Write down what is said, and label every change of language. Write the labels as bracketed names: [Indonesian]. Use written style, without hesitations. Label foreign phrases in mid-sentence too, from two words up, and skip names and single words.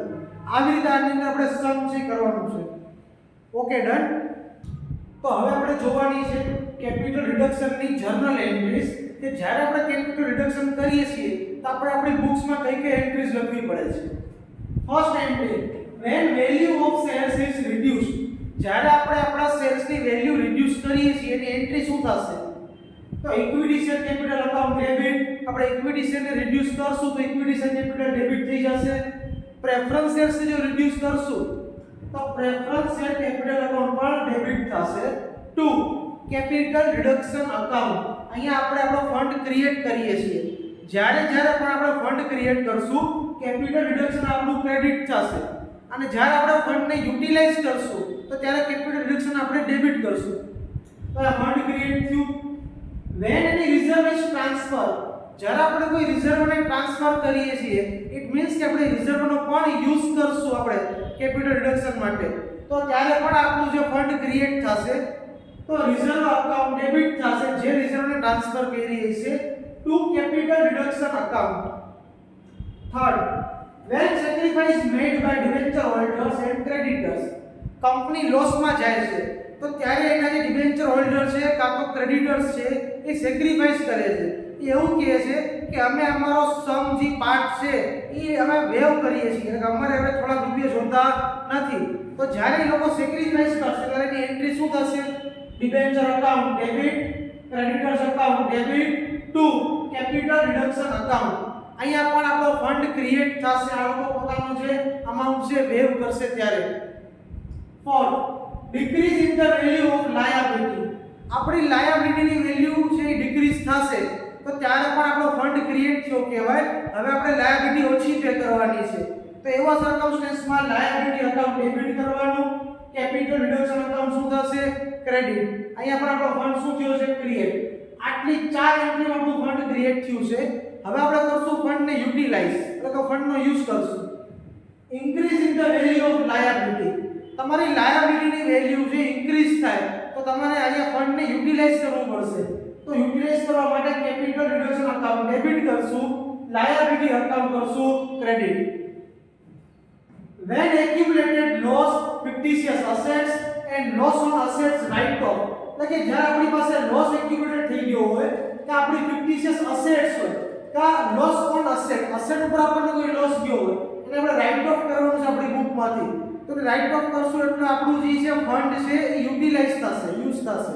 [Gujarati] આવી રીતે આની અંદર આપણે સમ છે કરવાનું છે. ઓકે, ડન. તો હવે આપણે જોવાની છે કેપિટલ રિડક્શનની જર્નલ એન્ટ્રીઝ, કે જ્યારે આપણે કેપિટલ રિડક્શન કરીએ છીએ તો આપણે આપણી બુક્સમાં કઈ કઈ એન્ટ્રીઝ લખવી પડે છે. ફર્સ્ટ એન્ટ્રી, [English] when value of shares is reduced. [Gujarati] જ્યારે આપણે આપણા શેર્સની વેલ્યુ રિડ્યુસ કરીએ છીએ એની એન્ટ્રી શું થશે? તો ઇક્વિટી શેર કેપિટલ અકાઉન્ટ ડેબિટ. આપણે ઇક્વિટી શેરને રિડ્યુસ કરશું તો ઇક્વિટી શેર કેપિટલ ડેબિટ થઈ જશે. પ્રેફરન્સ શેર્સને જો રિડ્યુસ કરશું તો પ્રેફરન્સ શેર કેપિટલ અકાઉન્ટ પણ ડેબિટ થશે. 2, કેપિટલ રિડક્શન અકાઉન્ટ. અહીંયા આપણે આપણો ફંડ ક્રિએટ કરીએ છીએ. જ્યારે જ્યારે પણ આપણે ફંડ ક્રિએટ કરશું, કેપિટલ રિડક્શન આપણું ક્રેડિટ થશે, અને જ્યારે આપણે ફંડને યુટિલાઇઝ કરશું તો ત્યારે કેપિટલ રિડક્શન આપણે ડેબિટ કરશું. તો આ ફંડ ક્રિએટ થયું. [English] when any reserve is transfer, [Gujarati] જ્યારે આપણે કોઈ રિઝર્વને ટ્રાન્સફર કરીએ છીએ, [English] it means [Gujarati] કે આપણે રિઝર્વનો પણ યુઝ કરશું આપણે કેપિટલ રિડક્શન માટે, તો ત્યારે પણ આપણું જે ફંડ ક્રિએટ થશે, તો રિઝર્વ અકાઉન્ટ ડેબિટ થશે જે રિઝર્વને ટ્રાન્સફર કરી છે [English] to capital reduction account. [Gujarati] થર્ડ, [English] when sacrifice made by debenture holders and creditors. [Gujarati] કંપની લોસમાં જાય છે તો ત્યારે એના જે ડિબેન્ચર હોલ્ડર છે કાં તો ક્રેડિટર્સ છે એ સેક્રિફાઈસ કરે છે. એ એવું કહે છે કે અમે અમારો સમ જે પાર્ટ છે એ અમે વેવ કરીએ છીએ, એટલે અમારે હવે થોડા રૂપિયા જોતા નથી, તો જ્યારે એ લોકો સેક્રિફાઈસ કરશે ત્યારે એની એન્ટ્રી શું થશે? [English] debenture account debit, creditors account debit to capital reduction account. [Gujarati] અહીંયા પણ આપણો ફંડ ક્રિએટ થશે, આ લોકો પોતાનું જે અમાઉન્ટ છે વેવ કરશે ત્યારે. 4, [English] decrease in the value of liability. [Gujarati] આપણી લાયબિલિટીની વેલ્યુ છે એ ડિક્રીઝ થશે તો ત્યારે પણ આપણો ફંડ ક્રિએટ થયો કહેવાય. હવે આપણે લાયબિલિટી ઓછી પે કરવાની છે, તો એવા સર્કમસ્ટન્સમાં લાયબિલિટી અકાઉન્ટ ડેબિટ કરવાનું, કેપિટલ રિડક્શન અકાઉન્ટ શું થશે? ક્રેડિટ. અહીંયા પણ આપણો ફંડ શું થયો છે? ક્રિએટ. આટલી 4 એન્ટ્રીમાં આપણું ફંડ ક્રિએટ થયું છે. હવે આપણે કરશું ફંડને યુટિલાઇઝ, એટલે કે ફંડનો યુઝ કરશું. [English] increase in the value of liability. [Gujarati] તમારી લાયબિલિટીની વેલ્યુ જે ઇન્ક્રીઝ થાય તો તમારે અહીંયા ફંડને યુટિલાઇઝ કરવું પડશે. તો યુટિલાઇઝ કરવા માટે કેપિટલ રિડક્શન અકાઉન્ટ ડેબિટ કરશું, લાયબિલિટી અકાઉન્ટ કરશું ક્રેડિટ. [English] when accumulated loss, fictitious assets and loss on assets write off, [Gujarati] એટલે કે જ્યારે આપણી પાસે લોસ એક્યુમ્યુલેટ થઈ ગયો હોય કે આપણી ફિક્ટિશિયસ અસેટ્સ હોય કે લોસ ઓન અસેટ ઉપર આપણને કોઈ લોસ ગયો હોય એને આપણે રાઇટ ઓફ કરવાનું છે આપણી બુકમાંથી. તો રાઇટ ઓફ કરશું એટલે આપણું જે છે ફંડ છે એ યુટિલાઇઝ થશે, યુઝ થશે.